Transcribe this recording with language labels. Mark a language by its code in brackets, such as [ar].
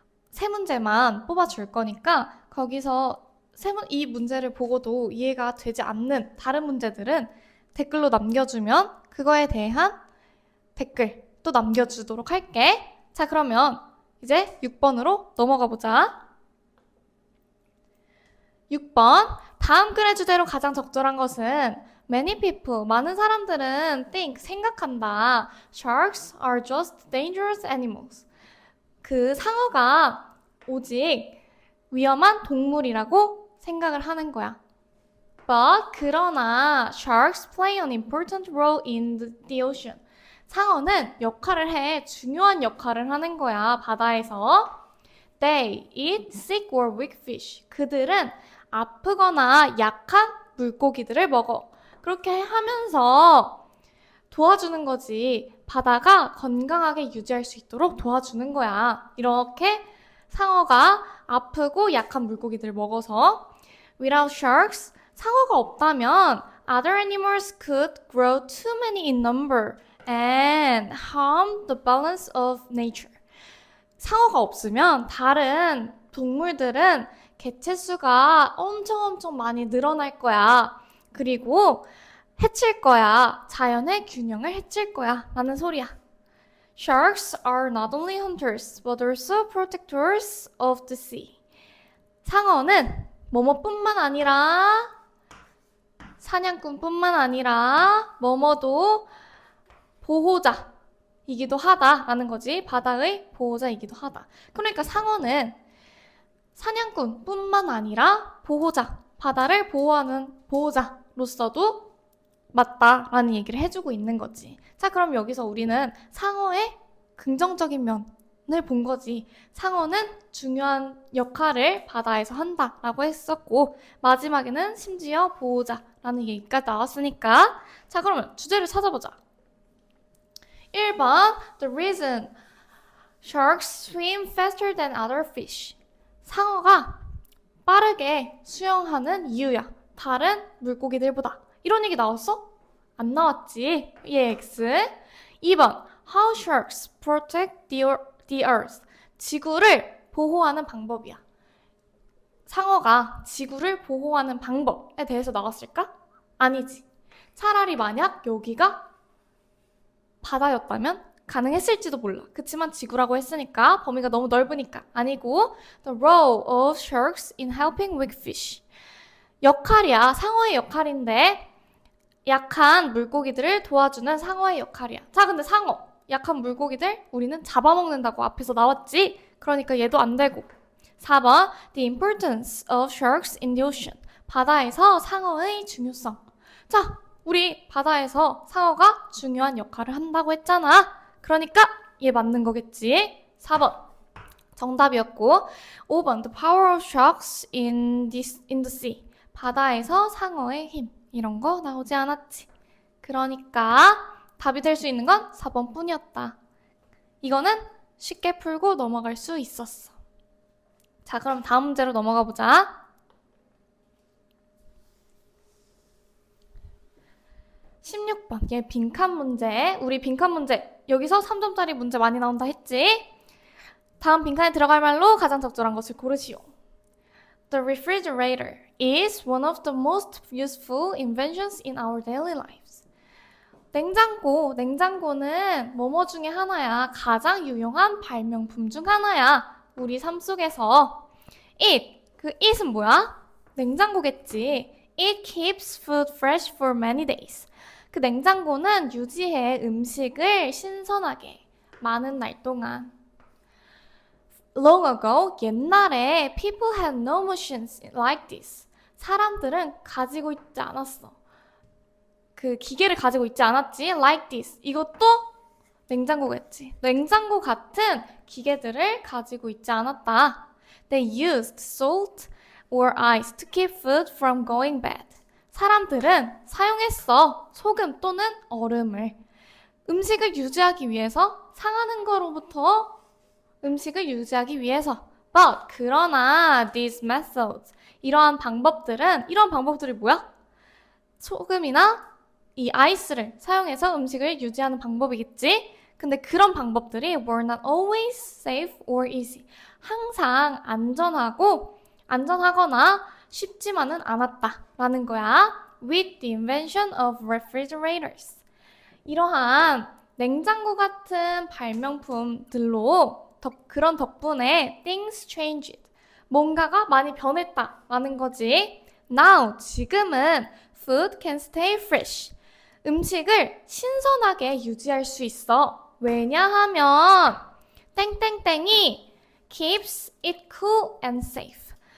[ko] 세 문제만 뽑아줄 거니까 거기서 이 문제를 보고도 이해가 되지 않는 다른 문제들은 댓글로 남겨주면 그거에 대한 댓글 또 남겨주도록 할게. 자, 그러면 이제 6번으로 넘어가 보자. 6번. 다음 글의 주제로 가장 적절한 것은 [en] Many people, [ko] 많은 사람들은 [en] think, [ko] 생각한다. [en] Sharks are just dangerous animals. [ko] 그 상어가 오직 위험한 동물이라고 생각을 하는 거야. [en] But, [ko] 그러나 [en] sharks play an important role in the ocean. [ko] 상어는 역할을 해. 중요한 역할을 하는 거야, 바다에서. [en] They eat sick or weak fish. [ko] 그들은 아프거나 약한 물고기들을 먹어. 그렇게 하면서 도와주는 거지. 바다가 건강하게 유지할 수 있도록 도와주는 거야. 이렇게 상어가 아프고 약한 물고기들을 먹어서. [en] Without sharks, [ko] 상어가 없다면 [en] other animals could grow too many in number and harm the balance of nature. [ko] 상어가 없으면 다른 동물들은 개체수가 엄청 많이 늘어날 거야. 그리고 해칠 거야. 자연의 균형을 해칠 거야. 라는 소리야. [en] Sharks are not only hunters, but also protectors of the sea. [ko] 상어는 뭐뭐뿐만 아니라 사냥꾼뿐만 아니라 뭐뭐도 보호자이기도 하다라는 거지. 바다의 보호자이기도 하다. 그러니까 상어는 사냥꾼뿐만 아니라 보호자, 바다를 보호하는 보호자로서도 맞다라는 얘기를 해주고 있는 거지. 자, 그럼 여기서 우리는 상어의 긍정적인 면을 본 거지. 상어는 중요한 역할을 바다에서 한다라고 했었고 마지막에는 심지어 보호자라는 얘기가 나왔으니까 자, 그러면 주제를 찾아보자. [en] 1번 The reason sharks swim faster than other fish. [ko] 상어가 빠르게 수영하는 이유야. 다른 물고기들보다. 이런 얘기 나왔어? 안 나왔지. EX. [en] 2번 How sharks protect the earth. [ko] 지구를 보호하는 방법이야. 상어가 지구를 보호하는 방법에 대해서 나왔을까? 아니지. 차라리 만약 여기가 바다였다면 가능했을지도 몰라. 그치만 지구라고 했으니까 범위가 너무 넓으니까 아니고 [en] The role of sharks in helping weak fish. [ko] 역할이야. 상어의 역할인데 약한 물고기들을 도와주는 상어의 역할이야. 자, 근데 상어, 약한 물고기들 우리는 잡아먹는다고 앞에서 나왔지? 그러니까 얘도 안 되고. [en] 4번 The importance of sharks in the ocean. [ko] 바다에서 상어의 중요성. 자, 우리 바다에서 상어가 중요한 역할을 한다고 했잖아. 그러니까 얘 맞는 거겠지. 4번 정답이었고 5번 [en] The power of sharks in the sea. [ko] 바다에서 상어의 힘. 이런 거 나오지 않았지. 그러니까 답이 될 수 있는 건 4번 뿐이었다. 이거는 쉽게 풀고 넘어갈 수 있었어. 자, 그럼 다음 문제로 넘어가 보자. 16번. 얘 빈칸 문제. 우리 빈칸 문제. 여기서 3점짜리 문제 많이 나온다 했지? 다음 빈칸에 들어갈 말로 가장 적절한 것을 고르시오. [en] The refrigerator is one of the most useful inventions in our daily lives. [ko] 냉장고는 뭐뭐 중에 하나야. 가장 유용한 발명품 중 하나야. 우리 삶 속에서. 그 it은 뭐야? 냉장고겠지. [en] It keeps food fresh for many days. [ko] 그 냉장고는 유지해 음식을 신선하게 많은 날 동안. [en] Long ago, [ko] 옛날에 [en] people had no machines like this. [ko] 사람들은 가지고 있지 않았어. 그 기계를 가지고 있지 않았지. [en] Like this. [ko] 이것도 냉장고겠지. 냉장고 같은 기계들을 가지고 있지 않았다. [en] They used salt or ice to keep food from going bad. [ko] 사람들은 사용했어. 소금 또는 얼음을. 음식을 유지하기 위해서, 상하는 거로부터 음식을 유지하기 위해서. [en] But [ko] 그러나 [en] these methods, [ko] 이러한 방법들이 뭐야? 소금이나 이 아이스를 사용해서 음식을 유지하는 방법이겠지? 근데 그런 방법들이 [en] were not always safe or easy. [ko] 항상 안전하거나 쉽지만은 않았다라는 거야. [en] With the invention of refrigerators. [ko] 이러한 냉장고 같은 발명품들로 그런 덕분에 [en] things changed. [ko] 뭔가가 많이 변했다라는 거지. [en] Now, [ko] 지금은 [en] food can stay fresh. [ko] 음식을 신선하게 유지할 수 있어. 왜냐하면 땡땡땡이 [en] keeps it cool and safe.